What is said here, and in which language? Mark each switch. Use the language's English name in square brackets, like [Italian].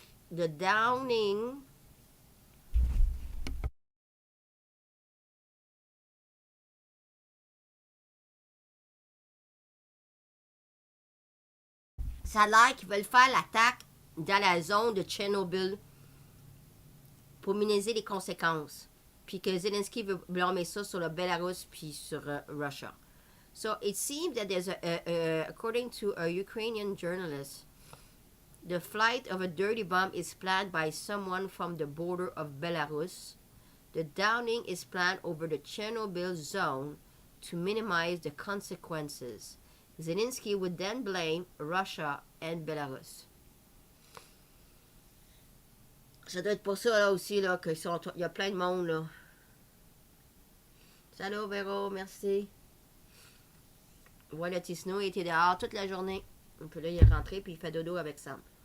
[English] The downing [French] ça a l'air qu'ils veulent faire l'attaque dans la zone de Tchernobyl pour minimiser les conséquences. Puis que Zelensky veut blâmer ça sur le Belarus puis sur Russia. [English] So it seems that there's according to a Ukrainian journalist, the flight of a dirty bomb is planned by someone from the border of Belarus. The downing is planned over the Chernobyl zone to minimize the consequences. Zelensky would then blame Russia and Belarus. [French] Ça doit être pour ça là aussi là qu'il y a plein de monde là. Salut Véro, merci. Voilà, Tisno, il était dehors toute la journée. Puis là, il est rentré puis il fait dodo avec Sam.